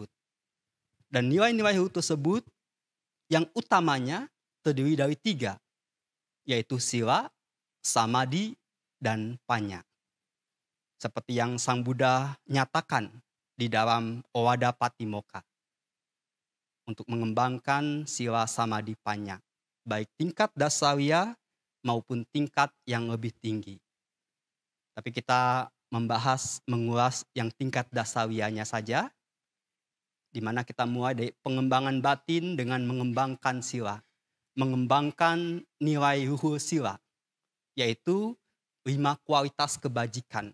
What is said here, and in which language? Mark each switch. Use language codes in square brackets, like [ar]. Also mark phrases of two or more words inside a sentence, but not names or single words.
[id] Dan nilai-nilai luhur tersebut yang utamanya terdiri dari 3, yaitu [pi] sila, samadhi, [id] dan panya. Seperti yang Sang Buddha nyatakan di dalam Owada Patimokkha. Untuk mengembangkan [pi] sila, samadhi, panya. [id] Baik tingkat dasariya maupun tingkat yang lebih tinggi. Tapi kita mengulas yang tingkat dasariyanya saja, di mana kita mulai dari pengembangan batin dengan mengembangkan sila. Mengembangkan nilai luhur sila, yaitu 5 kualitas kebajikan.